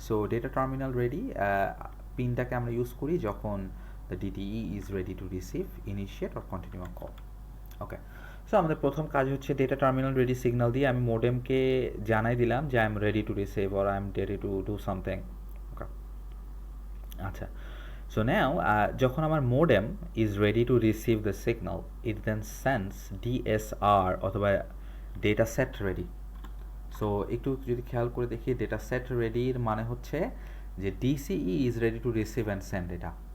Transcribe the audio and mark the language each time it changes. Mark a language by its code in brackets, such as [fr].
[en] so data terminal ready [bn] পিনটাকে আমরা use করি যখন [en] The DTE is ready to receive, initiate or continue a call. [bn] Okay, so আমাদের প্রথম কাজ হচ্ছে ডেটা টার্মিনাল রেডি সিগন্যাল দিয়ে আমি মোডেমকে জানাই দিলাম যে [en] I am ready to receive or I am ready to do something. Okay, আচ্ছা, so now [bn] যখন আমার [en] modem is ready to receive the signal, it then sends DSR অথবা data set ready. [bn] সো একটু যদি খেয়াল করে দেখি, ডেটা সেট রেডির মানে হচ্ছে যে DCE [en] Is ready to receive and send data.